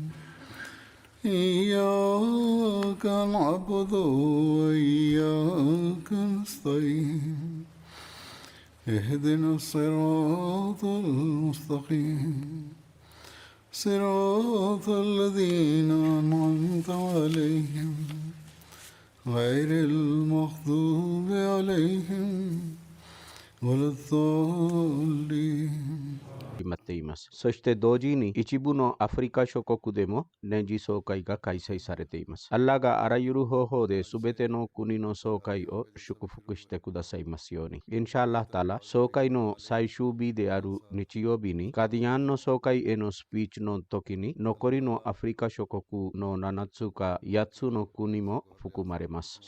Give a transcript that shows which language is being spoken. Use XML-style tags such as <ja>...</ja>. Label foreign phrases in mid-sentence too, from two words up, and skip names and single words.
<ar>إياك نعبد وإياك نستعين اهدنا الصراط المستقيم صراط الذين أنعمت عليهم غير المغضوب عليهم ولا الضالين。</ar> <ja>決まっています。そして同時に一部のアフリカ諸国でも年次総会が開催されています。アッラーがあらゆる方法で全ての国の総会を祝福してくださいますように。</ja> <ar>إن شاء الله تعالى,</ar> <ja>総会の最終日である日曜日にガディアンの総会へのスピーチの時に残りのアフリカ諸国の7つか8つの国も含まれます。</ja>